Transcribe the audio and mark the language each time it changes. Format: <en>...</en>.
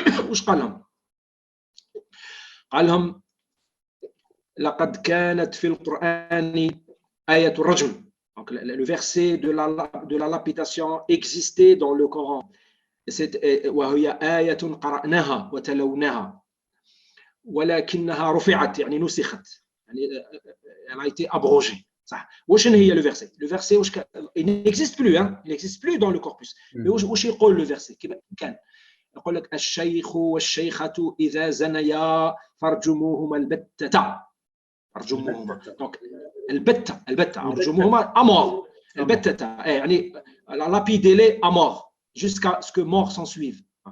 <ar>وش قال لهم؟ قال لهم لقد كانت في القرآن آية الرجم.</ar> <fr>Donc le verset de la lapidation existait dans le Coran.</fr> <ar>وهي آية قرأناها وتلوناها ولكنها رفعت يعني نسخت يعني</ar> <fr>elle a été abrogée.</fr> <ar>صح. وش هي</ar> <fr>le verset? Le verset il n'existe plus, hein? Il n'existe plus dans le corpus. Mais</fr> <ar>وش يقول</ar> <fr>le verset? كان</fr> <ar>يقول لك الشيخ والشيخة إذا زنيا فارجموهما البتة. ارجموهما دونك البتة ارجموهما امور البتة يعني لابيدي امور</ar> <fr>jusqu'à ce que mort s'en suive.</fr>